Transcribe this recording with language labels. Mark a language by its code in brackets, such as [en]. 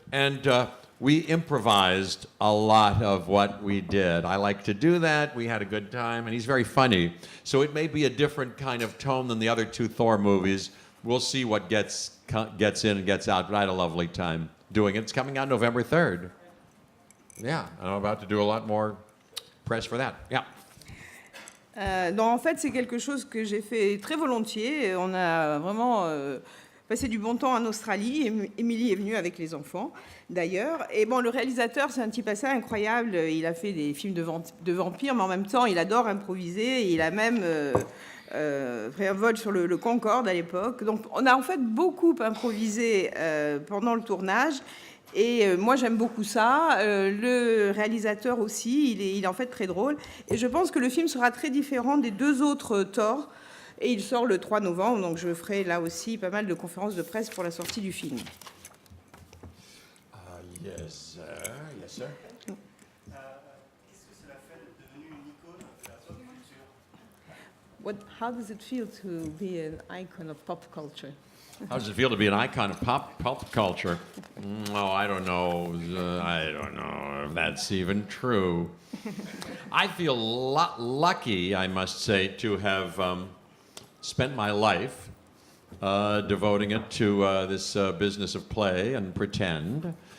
[en] And we improvised a lot of what we did. I like to do that. We had a good time. And he's very funny. So it may be a different kind of tone than the other two Thor movies. We'll see what gets in and gets out. But I had a lovely time doing it. It's coming out November 3rd. Yeah, I'm about to do a lot more press for that. Yeah. [fr] Donc en fait, c'est quelque chose que j'ai fait très volontiers. On a vraiment passé du bon temps en Australie. Émilie est venue avec les enfants, d'ailleurs. Et bon, le réalisateur, c'est un type assez incroyable. Il a fait des films de vampires, mais en même temps, il adore improviser. Il a même fait un vol sur le Concorde à l'époque. Donc on a en fait beaucoup improvisé pendant le tournage. Et moi, j'aime beaucoup ça. Le réalisateur aussi, il est en fait très drôle. Et je pense que le film sera très différent des deux autres Thor. Et il sort le 3 novembre, donc je ferai là aussi pas mal de conférences de presse pour la sortie du film. [en] Yes, sir. Yes, sir. [fr] Qu'est-ce que cela fait d'être devenu une icône de la pop culture? [en] How does it feel to be an icon of pop culture? How does it feel to be an icon of pop culture? Oh, I don't know. I don't know if that's even true. I feel lucky, I must say, to have spent my life devoting it to this business of play and pretend.